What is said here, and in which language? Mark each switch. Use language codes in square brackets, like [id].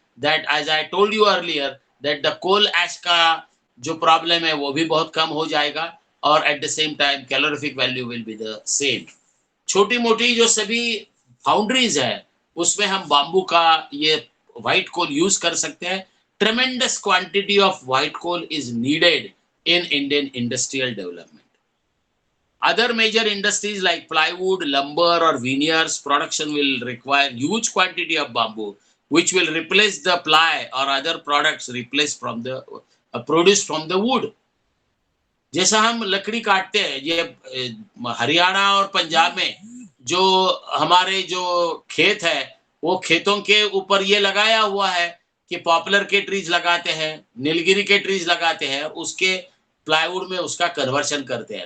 [en] that as I told you earlier that the coal ash [hi] का जो problem है वो भी बहुत कम हो जाएगा, और [en] At the same time calorific value will be the same. [hi] छोटी मोटी जो सभी फाउंड्रीज है उसमें हम बाम्बू का ये व्हाइट कोल यूज कर सकते हैं। [en] Tremendous quantity of white coal is needed in Indian industrial development. Other major industries like plywood, lumber or veneers production will require huge quantity of bamboo, which will replace the ply or other products replaced from the produced from the wood. [hi] जैसा हम लकड़ी काटते हैं, ये हरियाणा और पंजाब में जो हमारे जो खेत है, वो खेतों के ऊपर ये लगाया हुआ है कि पॉपुलर के ट्रीज लगाते हैं, नीलगिरी के ट्रीज लगाते हैं, उसके प्लाईवुड में उसका कन्वर्शन करते हैं।